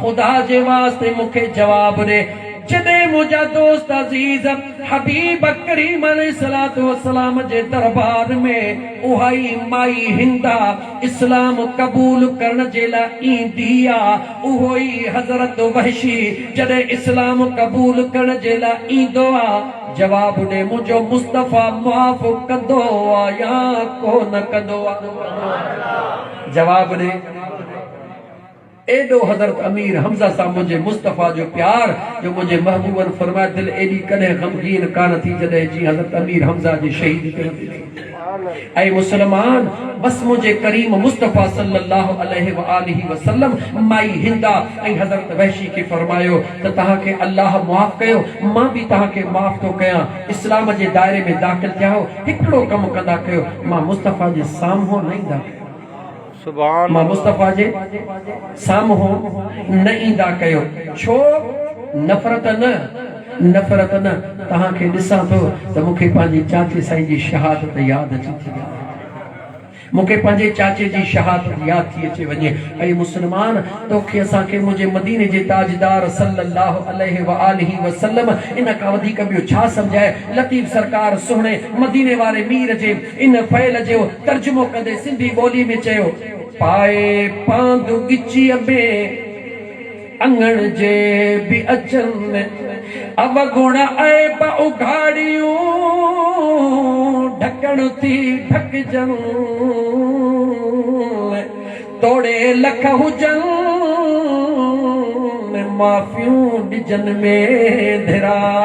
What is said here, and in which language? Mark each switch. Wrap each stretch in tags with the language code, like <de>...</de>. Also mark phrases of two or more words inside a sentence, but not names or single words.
<sd>ख़ुदा जे वास्ते मूंखे जवाब ॾे। जॾहिं मुंहिंजा दोस्त अज़ीज़ हबीब करीम</sd> <ar>عليه الصلاة والسلام</ar> <sd>जे दरबार में उहा ई माई हिंदा इस्लाम क़बूल करण जे लाइ ईंदी आहे, उहो ई हज़रत वहशी जॾहिं इस्लाम क़बूल करण जे लाइ ईंदो आहे, जवाब ॾे मुंहिंजो मुस्तफ़ा माफ़ कंदो आहे या कोन कंदो आहे? जवाब ॾे। एडो हज़रत अमीर हमज़ा सां मुझे मुस्तफ़ा जो प्यार जो मुझे महबूबन फरमाए दिल एडी कदे गमगीन कान थी जॾहिं जी हज़रत अमीर हमज़ा जी शहीदी थी। ऐ मुसलमान, बस मुझे करीम मुस्तफ़ा</sd> <ar>صلى الله عليه وآله وسلم</ar> <sd>माई हिंदा ऐं हज़रत वहशी के फरमायो त तहां के अल्लाह माफ़ कयो, मां भी तहां के माफ़ तो कयां। इस्लाम जे दायरे में दाख़िल थिया हो, हिकिड़ो कम कंदा कयो, मां मुस्तफ़ा जे साम्हूं न ईंदा, मां मुस्तफ़ा जे साम्हूं न ईंदा कयो। छो? नफ़रत न तहां खे ॾिसां थो त मूंखे पंहिंजे चाचे साईं जी शहादत यादि अची थी वञे, मूंखे पंहिंजे चाचे जी शहादत यादि थी अचे वञे। ऐं मुसलमान, तोखे असांखे मुंहिंजे मदीने जे ताजदार</sd> <ar>صلى الله عليه وآله وسلم</ar> <sd>इन खां वधीक ॿियो छा सम्झाए। लतीफ़ सरकार सुहिणे मदीने वारे मीर जे इन फ़इल जो तर्जुमो कंदे सिंधी ॿोली में चयो, पाए पांदु गिचीअ में अंगण जे बि अचनि अवगुण ऐब उघाड़ियूं ढकण थी ढकजन तोड़े लख हुजन माफ़ियूं ॾिजन में धिरा।</sd>